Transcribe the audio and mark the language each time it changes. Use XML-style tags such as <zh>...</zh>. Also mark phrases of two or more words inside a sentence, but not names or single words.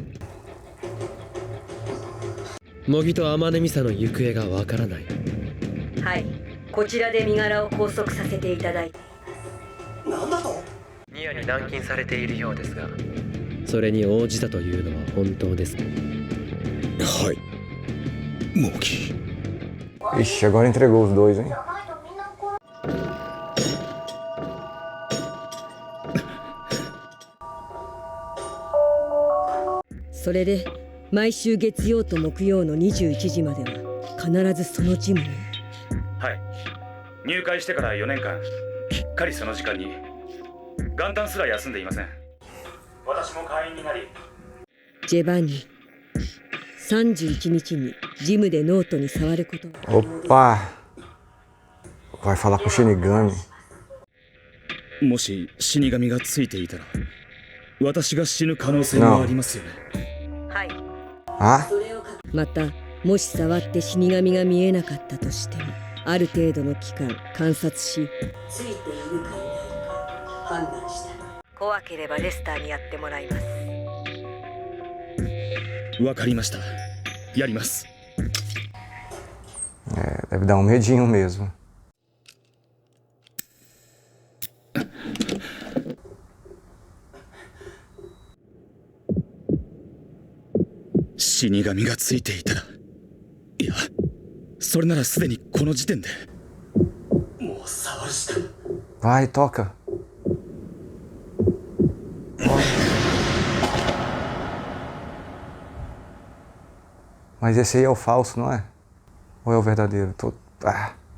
<ja>模擬と天音美沙の行方がわからない。はい、こちらで身柄を拘束させていただいて。なんだと？ニアに軟禁されているようですが、それに応じたというのは本当ですか？はい、モーキー。</ja> <pt>Ixi, agora entregou os dois, hein?</pt> <ja>それで毎週月曜と木曜の21時までは必ずそのジムに。はい、入会してから4年間きっかりその時間に元旦すら休んでいません。私も会員になり、ジェバンニ、31日にジムでノートに触ることは。</ja> <pt>Opa! Vai falar com o Shinigami.</pt> <ja>もし死神がついていたら私が死ぬ可能性もありますよね。はい。 Ah? またもし触って死神が見えなかったとしても、ある程度の期間観察し、ついているかいないか判断した。怖ければレスターにやってもらいます。わかりました。やります。</ja> <pt>É, deve dar um medinho mesmo.</pt> <ja>死神がついていたら、いや、それならすでにこの時点で。もう触るしか。</ja> <pt>Vai, toca. Mas esse aí é o falso, não é? Ou é o verdadeiro? Ah.</pt>